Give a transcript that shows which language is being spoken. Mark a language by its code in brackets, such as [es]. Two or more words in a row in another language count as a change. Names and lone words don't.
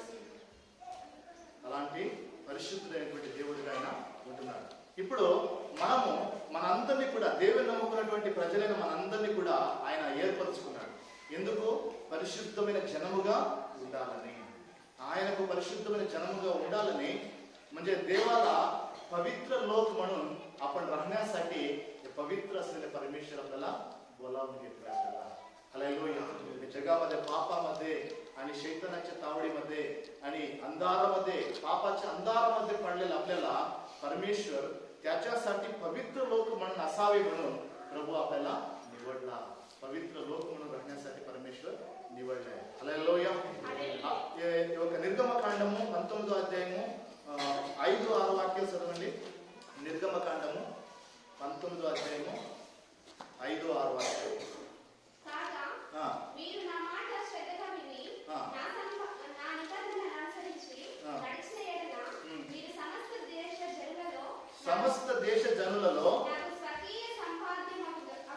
[te] అలాంటి పరిశుద్ధుడైనటువంటి దేవుడిగా ఆయన ఉంటున్నాడు. ఇప్పుడు మనము మనందరినీ కూడా దేవుని నమ్ముకున్నటువంటి ప్రజలైన మనందరినీ కూడా ఆయన ఏర్పరచుకున్నాడు. ఎందుకు? పరిశుద్ధమైన జనముగా ఉండాలని. ఆయనకు పరిశుద్ధమైన జన్మగా ఉండాలని [mr] म्हणजे देवाला पवित्र लोक म्हणून आपण राहण्यासाठी पवित्र असलेले परमेश्वर आपल्याला बोलावून घेतले आपल्याला. हालेलुया. जगामध्ये पापामध्ये आणि शैतानाच्या तावडीमध्ये आणि अंधारामध्ये पापाच्या अंधारामध्ये पडलेला आपल्याला परमेश्वर त्याच्यासाठी पवित्र लोक म्हणून असावे म्हणून प्रभू आपल्याला निवडला. पवित्र लोक म्हणून राहण्यासाठी परमेश्वर निवडलाय. [te] హల్లెలూయా. ఒక నిర్గమకాండము 19వ అధ్యాయము 5-6 వాక్యాలు చదవండి. నిర్గమకాండము 19వ అధ్యాయము 5-6 వాక్యాలు. కాగా మీరు నా మాట శ్రద్ధగా విని నా నిబంధనను అనుసరించి నడిచిన యెడల మీరు సమస్త దేశ జనులలో నాకు స్వకీయ సంపాద్యమగుదురు.